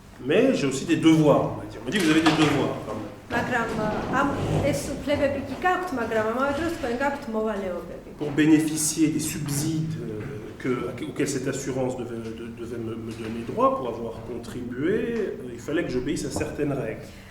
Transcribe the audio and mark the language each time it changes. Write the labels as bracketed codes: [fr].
[fr] Mais j'ai aussi des devoirs, on m'a dit. On m'a dit, vous avez des devoirs quand même. [ka] მაგრამ ამ ეს უფლებები კი გაქვთ, მაგრამ ამავე დროს თქვენ გაქვთ მოვალეობები. [fr] Pour bénéficier des subsides auxquels cette assurance devait me donner droit, pour avoir contribué, il fallait que j'obéisse à certaines règles.